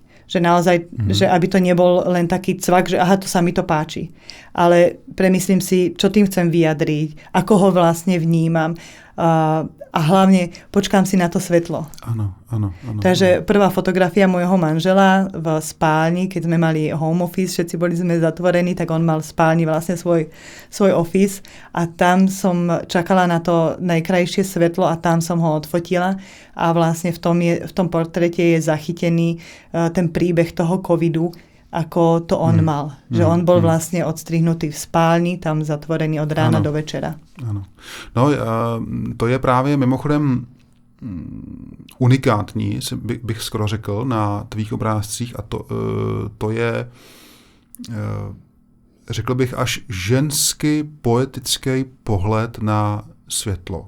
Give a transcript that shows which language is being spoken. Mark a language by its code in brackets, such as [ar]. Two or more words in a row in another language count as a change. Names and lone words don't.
[sk] Že naozaj, že aby to nebol len taký cvak, že aha, to sa mi to páči. Ale premyslím si, čo tým chcem vyjadriť, ako ho vlastne vnímam a hlavne počkám si na to svetlo. Áno. Takže prvá fotografia môjho manžela v spálni, keď sme mali [en] home office, [sk] všetci boli sme zatvorení, tak on mal v spálni vlastne svoj office a tam som čakala na to najkrajšie svetlo a tam som ho odfotila a vlastne v tom portréte je zachytený ten príbeh toho covidu, ako to on mal. Že on bol vlastne odstrihnutý v spálni, tam zatvorený od rána do večera. [cs] Ano. No, to je právě mimochodem unikátní, bych skoro řekl, na tvých obrázcích a to je, řekl bych, až ženský poetický pohled na světlo.